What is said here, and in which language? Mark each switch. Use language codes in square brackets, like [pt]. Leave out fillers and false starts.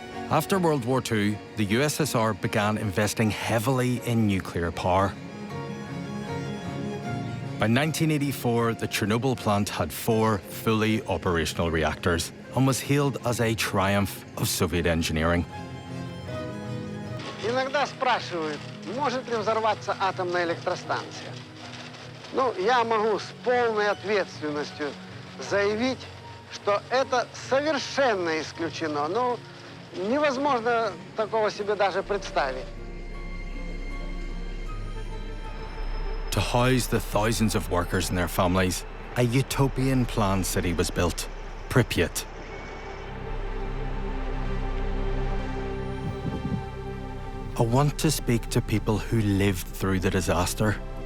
[en] After World War II, the USSR began investing heavily in nuclear power. By 1984, the Chernobyl plant had 4 fully operational reactors and was hailed as a triumph of Soviet engineering. [ru] Иногда спрашивают, может ли взорваться атомная электростанция. Ну, я могу с полной ответственностью заявить, что это совершенно исключено. Ну, невозможно такого себе даже представить. [en] To house the thousands of workers and their families, a utopian planned city was built, Pripyat. I want to speak to people who lived through the disaster.